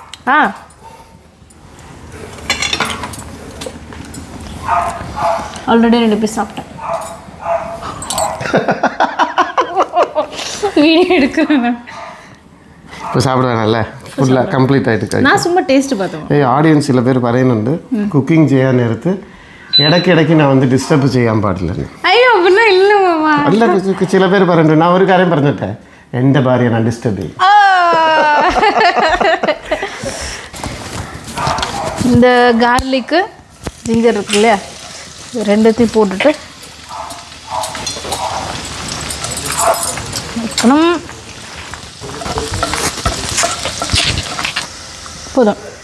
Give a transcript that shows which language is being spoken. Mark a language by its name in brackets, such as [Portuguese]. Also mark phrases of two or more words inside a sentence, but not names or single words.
[Tamil] ஆல்ரெடி 2 பீஸ் சாப்பிட்டேன். வீடியோ எடுக்கிறேன். இப்போ சாப்பிடுவேன்ல, [English] fullaaga complete [Tamil] ആയിട്ട്. நான் சும்மா டேஸ்ட் பார்த்தேன். [Malayalam] ஆடியൻസ് ചില പേര് പറയുന്നുണ്ട് കുക്കിംഗ് ചെയ്യാൻ നേരത്ത് ഇടയ്ക്കിടയ്ക്ക് ഞാൻ വന്ന് ഡിസ്റ്റർബ് ചെയ്യാൻ പാടില്ല. [Tamil] അയ്യോ அப்படின்னா இல்லை மாமா. [Malayalam] അല്ല, ചില പേര് പറയുന്നുണ്ട്. ഞാൻ ഒരു കാര്യം പറഞ്ഞിട്ടെ, എൻ്റെ ഭാര്യ ഞാൻ ഡിസ്റ്റർബ് ചെയ്യും. [Tamil] இந்த [English] garlicku ginger [Tamil] இருக்கு இல்லையா, ரெண்டுத்தையும் போட்டுட்டு வைக்கணும். போதும்.